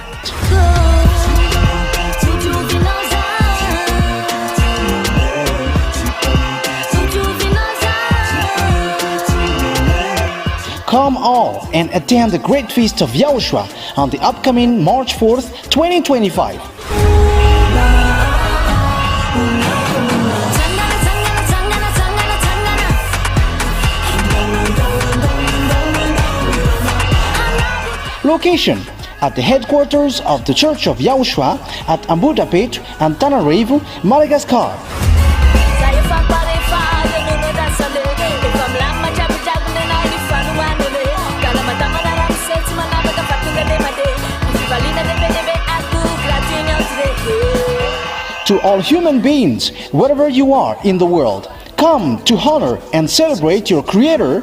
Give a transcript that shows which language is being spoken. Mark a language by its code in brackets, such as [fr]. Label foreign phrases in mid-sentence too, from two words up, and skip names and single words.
[en] Come all and attend the Great Feast of YAHOSHUAH on the upcoming March 4th, 2025. Location at the headquarters of the Church of YAHOSHUAH at ambohidrapeto, antananarivo, Madagascar. To all human beings, wherever you are in the world, come to honor and celebrate your Creator,